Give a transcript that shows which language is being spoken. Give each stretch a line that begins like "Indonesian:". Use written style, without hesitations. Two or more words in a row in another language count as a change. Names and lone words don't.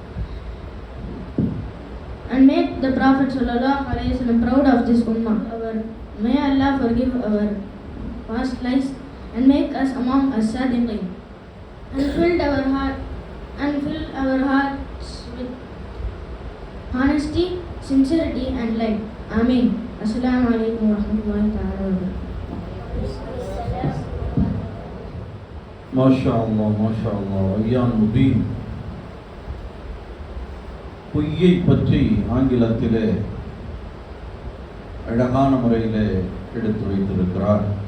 English: And make the Prophet ﷺ proud of this ummah. May Allah forgive our past lives and make us among as-sadiqin. And fill our hearts with honesty, sincerity and light. Ameen.
Arabic: السلام عليكم ورحمة الله تعالى وبركاته. ما شاء الله ஐயான் முபீன்.
Tamil: பொய்யை பற்றி ஆங்கிலத்திலே அழகான முறையிலே எடுத்து வைத்திருக்கிறார்.